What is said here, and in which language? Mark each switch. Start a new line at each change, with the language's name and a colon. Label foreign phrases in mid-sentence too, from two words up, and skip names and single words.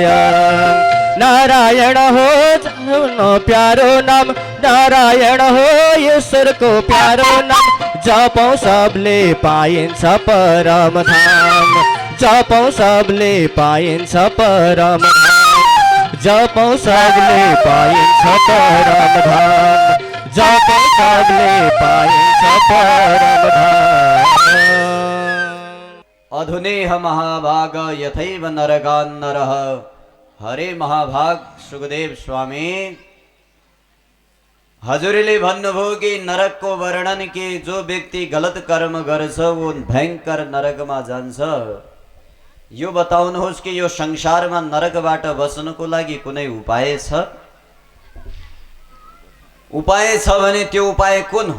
Nepali: नारायण हो जपौँ प्यारो नाम, नारायण हो ईश्वरको प्यारो नाम, जपौँ सबले पाइन्छ परम धाम, जपौँ सबले पाइन्छ परम धाम, जपौँ सबले पाइन्छ परम धाम, जपौँ सबले पाइन्छ परम धाम।
Sanskrit: अधुनेह महाभाग यथैव नरकान् नरः।
Nepali: हरे महाभाग सुखदेव स्वामी हजुरले भन्नुभयो कि नरकको वर्णन के जो व्यक्ति गलत कर्म गर्छ वो भयंकर नरकमा जान्छ। यो बताउनुहोस् कि यो संसारमा नरकबाट बच्नको लागि कुनै उपाय छ? उपाय छ भने त्यो उपाय कुन हो?